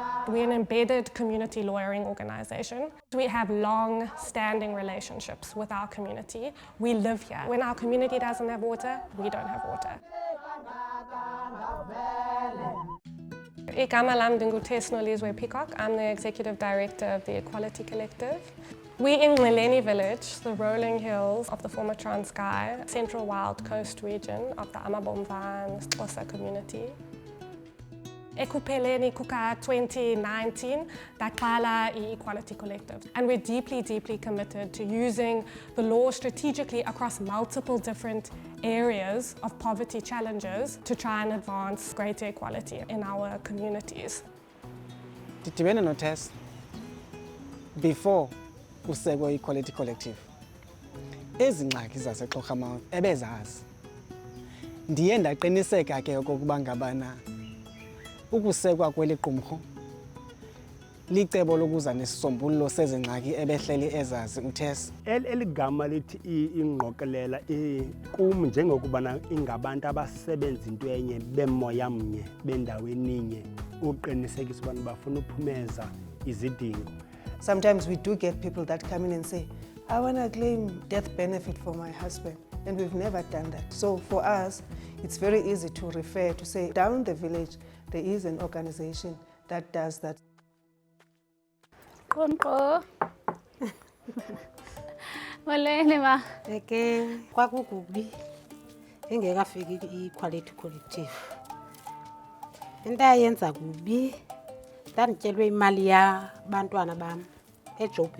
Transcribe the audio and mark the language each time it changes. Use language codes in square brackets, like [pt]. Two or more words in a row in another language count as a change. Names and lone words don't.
[en] We're an embedded community lawyering organisation. We have long-standing relationships with our community. We live here. When our community doesn't have water, we don't have water. [xh] Igama lam ndinguThesnolizwe Peacock. [en] I'm the Executive Director of the Equality Collective. We're in Ngeleni Village, the rolling hills of the former Transkei, central wild coast region of the Amabomva and Xhosa community. [xh] Ekupheleni kuka 2019, daqala i-Equality Collective. [en] And we're deeply, deeply committed to using the law strategically across multiple different areas of poverty challenges to try and advance greater equality in our communities. [xh] Ndidibene noThess before kusekwe i-Equality Collective. Ezi ngxaki zaseXhorhamouth ebezazi. Ndiye ndaqiniseka ke okokuba ngabana ukusekwa kweli qumrhu licebo lokuza nesisombululo sezi ngxaki ebehleli ezazi uThess. Eligama lithi ingqokelela kum njengokubana ingabantu abasebenza into enye bemoya mnye bendaweninye uqinisekisa ubana bafuna uphumeza izidingo. [en] Sometimes we do get people that come in and say, I want to claim death benefit for my husband, and we've never done that. So for us, it's very easy to refer to say, down the village, there is an organization that does that. [xh] Konko. Molweni ma. Eke kwakukubi engekafiki i-Equality Collective. Into ayenza kubi ndandityelwe imali yabantwana bam eJoburg.